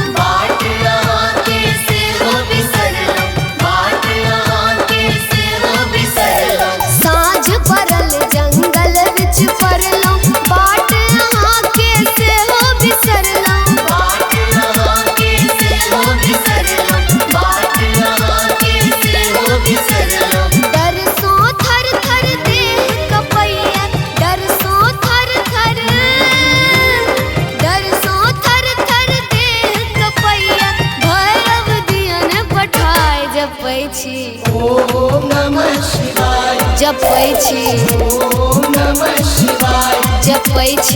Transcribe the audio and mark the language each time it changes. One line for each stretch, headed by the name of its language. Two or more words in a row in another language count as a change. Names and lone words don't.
Maithili: बाट अहाँ के से हो बिसरलौं। बाट अहाँ के से हो बिसरलौं। साँझ परल जंगल विच परलौं बाट अहाँ के सेहो बिसरलौं बाट अहाँ के से हो बिसरलौं। बाट अहाँ के से हो बिसरलौं। डर सो थर थर देह कपैया डर सो थर थर देह कपैया भैरव दियन पठाय जपै छी
Sanskrit: ओम नमः शिवाय।
Maithili: जपै छी
Sanskrit: ओम नमः शिवाय।
Maithili: जपै छी